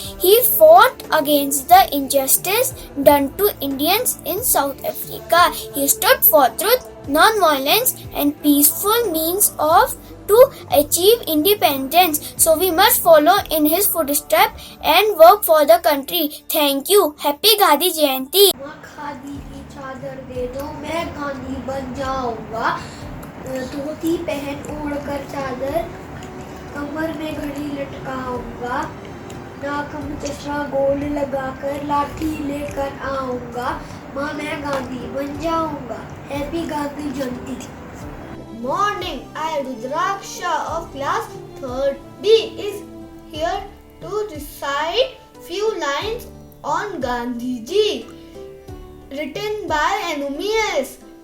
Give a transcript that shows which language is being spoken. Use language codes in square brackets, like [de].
[en] He fought against the injustice done to Indians in South Africa. He stood for truth, non-violence and peaceful means to achieve independence. So we must follow in his footsteps and work for the country. Thank you. Happy Gandhi Jayanti. [hi] Khadi की चादर दे दो, मैं गांधी बन जाऊंगा। धोती पहन ओढ़ कर चादर, कमर में घड़ी लटकाऊंगा। नाक में चश्मा गोल्ड लगाकर लाठी लेकर आऊंगा। माँ मैं गांधी बन जाऊंगा। [en] Happy Gandhi Jayanti. Morning, I Rudraksha of class 3rd B is here to recite few lines on Gandhiji written by Anumius.